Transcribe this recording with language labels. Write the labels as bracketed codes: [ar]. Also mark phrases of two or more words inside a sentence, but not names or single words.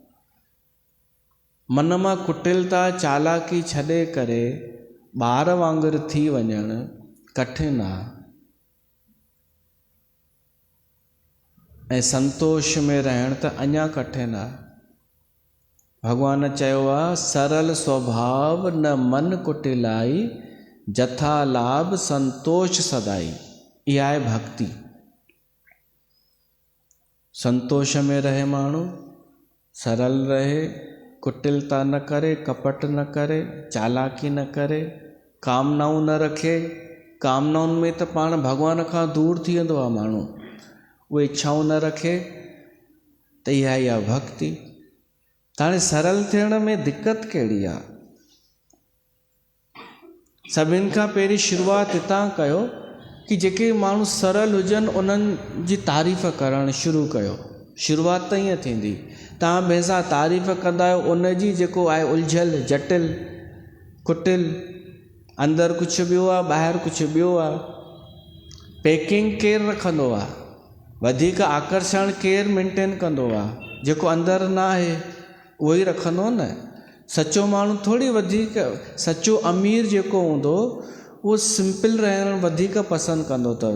[sd] मन मां कुटिलता चालाकी छॾे करे ॿार वांगुरु थी वञणु कठिन आहे, ऐं संतोष में रहणु त अञा कठिन आहे। भॻवान चयो आहे, [awa] सरल स्वभाव न मन कुटिलाई, जथा लाभ संतोष सदाई। [sd] इहा आहे भक्ति। संतोष में रहे माण्हू, सरल रहे, कुटिलता न करे, कपट न करे, चालाकी न करे, कामनाऊं न रखे। कामनाउनि में त पाण भॻवान खां दूर थी वेंदो आहे माण्हू। उहे इच्छाऊं न रखे, त इहा ई आहे भक्ति। त हाणे सरल थियण में दिक़त कहिड़ी आहे? सभिनि खां पहिरीं शुरूआति हितां कयो कि जेके माण्हू सरल हुजनि उन्हनि जी तारीफ़ करणु शुरू कयो। शुरूआति त ईअं थींदी, तव्हां भैंसा तारीफ़ कंदा आहियो उनजी जेको आहे उलझल, जटिल, कुटिल, अंदरि कुझु ॿियो आहे, ॿाहिरि कुझु ॿियो आहे। पैकिंग केरु रखंदो आहे? वधीक आकर्षण केरु मेंटेन कंदो आहे? जेको अंदरि न आहे उहो ई रखंदो न। सचो माण्हू थोरी वधीक, सचो अमीर जेको हूंदो उहो सिंपल रहणु वधीक पसंदि कंदो अथव।